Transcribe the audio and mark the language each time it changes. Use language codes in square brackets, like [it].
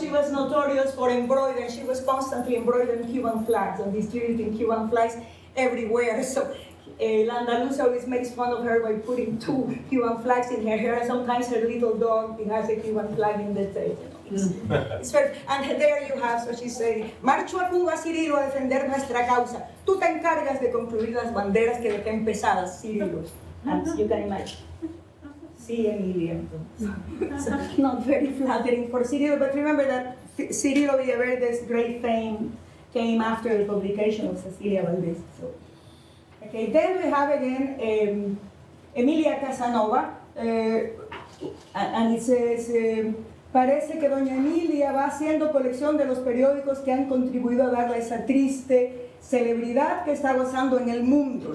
[en] She was notorious for embroidering. She was constantly embroidering Cuban flags and distributing Cuban flags everywhere. So Landaluce always makes fun of her by putting 2 Cuban flags in her hair, and sometimes her little dog has a Cuban flag in the tail. It's very, and there you have, so she's saying, [es] marcho a Cuba, Cirilo, a defender nuestra causa. Tú te encargas de concluir las banderas que dejé empezadas, Cirilo. [en] As you can imagine. [es] Sí, [en] Emilia. So, not very flattering for Cirilo, but remember that Cirilo Villaverde's great fame came after the publication of Cecilia Valdés. So, okay, then we have again Emilia Casanova, and it says, [es] parece que doña Emilia va haciendo colección de los periódicos que han contribuido a darle esa triste celebridad que está gozando en el mundo.